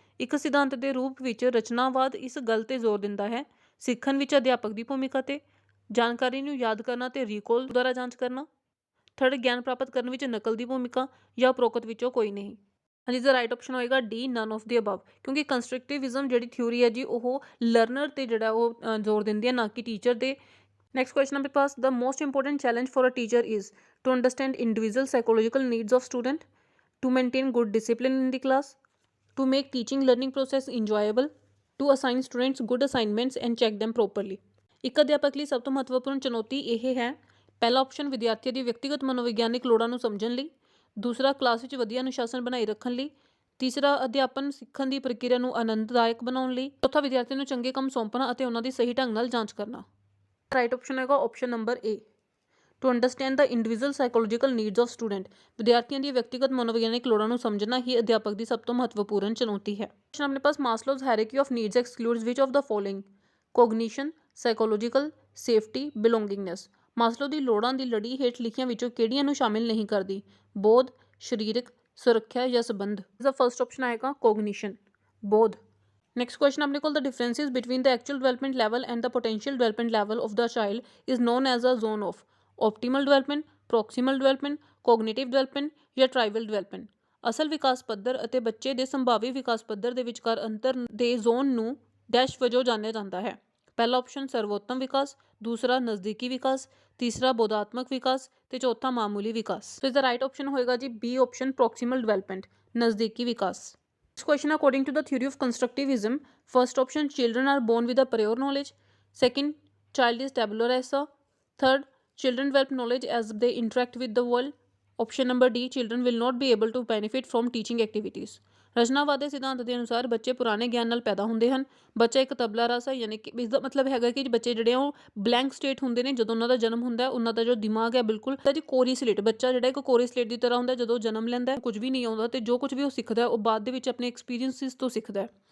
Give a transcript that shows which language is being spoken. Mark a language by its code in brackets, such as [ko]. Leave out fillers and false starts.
[pa] ਇੱਕ ਸਿਧਾਂਤ ਦੇ ਰੂਪ ਵਿੱਚ ਰਚਨਾਵਾਦ ਇਸ ਗੱਲ ਤੇ ਜ਼ੋਰ ਦਿੰਦਾ ਹੈ, ਸਿੱਖਣ ਵਿੱਚ ਅਧਿਆਪਕ ਦੀ ਭੂਮਿਕਾ ਤੇ, ਜਾਣਕਾਰੀ ਨੂੰ ਯਾਦ ਕਰਨਾ ਤੇ ਰੀਕੋਲ ਦੁਆਰਾ ਜਾਂਚ ਕਰਨਾ, ਥਰਡ ਗਿਆਨ ਪ੍ਰਾਪਤ ਕਰਨ ਵਿੱਚ ਨਕਲ ਦੀ ਭੂਮਿਕਾ, ਜਾਂ ਉਪਰੋਕਤ ਵਿੱਚੋਂ ਕੋਈ ਨਹੀਂ। ਹਾਂਜੀ, ਦਾ ਰਾਈਟ ਆਪਸ਼ਨ ਹੋਏਗਾ D, [en] none of the above, [pa] ਕਿਉਂਕਿ ਕੰਸਟਰਕਟਿਵਿਜ਼ਮ ਜਿਹੜੀ ਥਿਊਰੀ ਹੈ ਜੀ ਉਹ ਲਰਨਰ ਤੇ ਜਿਹੜਾ ਉਹ ਜ਼ੋਰ ਦਿੰਦੀ ਹੈ, ਨਾ ਕਿ ਟੀਚਰ ਤੇ। [en] next question [hi] आपके पास, [en] The most important challenge for a teacher is to understand individual psychological needs of student, to maintain good discipline in the class, to make teaching learning process enjoyable, to assign students good assignments and check them properly. [pa] ਇੱਕ ਅਧਿਆਪਕ ਲਈ ਸਭ ਤੋਂ ਮਹੱਤਵਪੂਰਨ ਚੁਣੌਤੀ ਇਹ ਹੈ, ਪਹਿਲਾ ਆਪਸ਼ਨ ਵਿਦਿਆਰਥੀਆਂ ਦੀ ਵਿਅਕਤੀਗਤ ਮਨੋਵਿਗਿਆਨਿਕ ਲੋੜਾਂ ਨੂੰ ਸਮਝਣ ਲਈ, ਦੂਸਰਾ ਕਲਾਸ ਵਿੱਚ ਵਧੀਆ ਅਨੁਸ਼ਾਸਨ ਬਣਾਈ ਰੱਖਣ ਲਈ, ਤੀਸਰਾ ਅਧਿਆਪਨ ਸਿੱਖਣ ਦੀ ਪ੍ਰਕਿਰਿਆ ਨੂੰ ਆਨੰਦਦਾਇਕ ਬਣਾਉਣ ਲਈ, ਚੌਥਾ ਵਿਦਿਆਰਥੀਆਂ ਨੂੰ ਚੰਗੇ ਕੰਮ ਸੌਂਪਣਾ ਅਤੇ ਉਹਨਾਂ ਦੀ ਸਹੀ ਢੰਗ ਨਾਲ ਜਾਂਚ ਕਰਨਾ। [en] right option [pa] ਹੈਗਾ [en] Option number A, to understand the individual psychological needs of student. [pa] ਵਿਦਿਆਰਥੀਆਂ ਦੀ ਵਿਅਕਤੀਗਤ ਮਨੋਵਿਗਿਆਨਿਕ ਲੋੜਾਂ ਨੂੰ ਸਮਝਣਾ ਹੀ ਅਧਿਆਪਕ ਦੀ ਸਭ ਤੋਂ ਮਹੱਤਵਪੂਰਨ ਚੁਣੌਤੀ ਹੈ। [en] question [pa] ਆਪਣੇ ਪਾਸ, [en] Maslow's hierarchy of needs excludes which of the following, cognition, psychological, safety, belongingness. [pa] ਮਾਸਲੋ ਦੀ ਲੋੜਾਂ ਦੀ ਲੜੀ ਹੇਠ ਲਿਖੀਆਂ ਵਿੱਚੋਂ ਕਿਹੜੀਆਂ ਨੂੰ ਸ਼ਾਮਿਲ ਨਹੀਂ ਕਰਦੀ? ਬੋਧ, ਸਰੀਰਕ, ਸੁਰੱਖਿਆ ਜਾਂ ਸੰਬੰਧ। ਇਸਦਾ ਫਸਟ ਆਪਸ਼ਨ ਆਏਗਾ ਕੋਗਨੀਸ਼ਨ, ਬੋਧ। [en] Next question [hi] अपने को, [en] the differences between the actual development level and the potential development level of the child is known as a zone of optimal development, proximal development, cognitive development [pa] ਜਾਂ [en] tribal development। [pa] ਅਸਲ ਵਿਕਾਸ ਪੱਧਰ ਅਤੇ ਬੱਚੇ ਦੇ ਸੰਭਾਵੀ ਵਿਕਾਸ ਪੱਧਰ ਦੇ ਵਿਚਕਾਰ ਅੰਤਰ ਦੇ ਜ਼ੋਨ ਨੂੰ ਡੈਸ਼ ਵਜੋਂ ਜਾਣਿਆ ਜਾਂਦਾ ਹੈ। ਪਹਿਲਾ ਆਪਸ਼ਨ ਸਰਵੋਤਮ ਵਿਕਾਸ, ਦੂਸਰਾ ਨਜ਼ਦੀਕੀ ਵਿਕਾਸ, ਤੀਸਰਾ ਬੋਧਾਤਮਕ ਵਿਕਾਸ ਤੇ ਚੌਥਾ ਮਾਮੂਲੀ ਵਿਕਾਸ। ਸੋ ਇਸ ਦਾ ਰਾਈਟ ਆਪਸ਼ਨ ਹੋਏਗਾ ਜੀ ਬੀ ਆਪਸ਼ਨ, ਪ੍ਰੋਕਸੀਮਲ ਡਿਵੈਲਪਮੈਂਟ, ਨਜ਼ਦੀਕੀ ਵਿਕਾਸ। [en] Next question, according to the theory of constructivism, first option, children are born with a prior knowledge, second, child is tabula rasa, third, children develop knowledge as they interact with the world, option number D, children will not be able to benefit from teaching activities। [pa] ਰਚਨਾਵਾਦ ਦੇ ਸਿਧਾਂਤ ਦੇ ਅਨੁਸਾਰ ਬੱਚੇ ਪੁਰਾਣੇ ਗਿਆਨ ਨਾਲ ਪੈਦਾ ਹੁੰਦੇ ਹਨ। ਬੱਚਾ ਇੱਕ ਤਬਲਾ ਰਸ ਹੈ, ਯਾਨੀ ਕਿ ਇਸ ਦਾ ਮਤਲਬ ਹੈਗਾ ਕਿ ਬੱਚੇ ਜਿਹੜੇ ਉਹ [en] blank state [pa] ਹੁੰਦੇ ਨੇ ਜਦੋਂ ਉਹਨਾਂ ਦਾ ਜਨਮ ਹੁੰਦਾ ਹੈ। ਉਹਨਾਂ ਦਾ ਜੋ ਦਿਮਾਗ ਹੈ ਬਿਲਕੁਲ ਜੀ ਕੋਰੀ ਸਲੇਟ, ਬੱਚਾ ਜਿਹੜਾ ਇੱਕ ਕੋਰੀ ਸਲੇਟ ਦੀ ਤਰ੍ਹਾਂ ਹੁੰਦਾ ਜਦੋਂ ਜਨਮ ਲੈਂਦਾ, ਕੁਝ ਵੀ ਨਹੀਂ ਆਉਂਦਾ ਤੇ ਜੋ ਕੁਝ ਵੀ ਉਹ ਸਿੱਖਦਾ ਉਹ ਬਾਅਦ ਦੇ ਵਿੱਚ ਆਪਣੇ ਐਕਸਪੀਰੀਅੰਸਿਸ ਤੋਂ ਸਿੱਖਦਾ ਹੈ।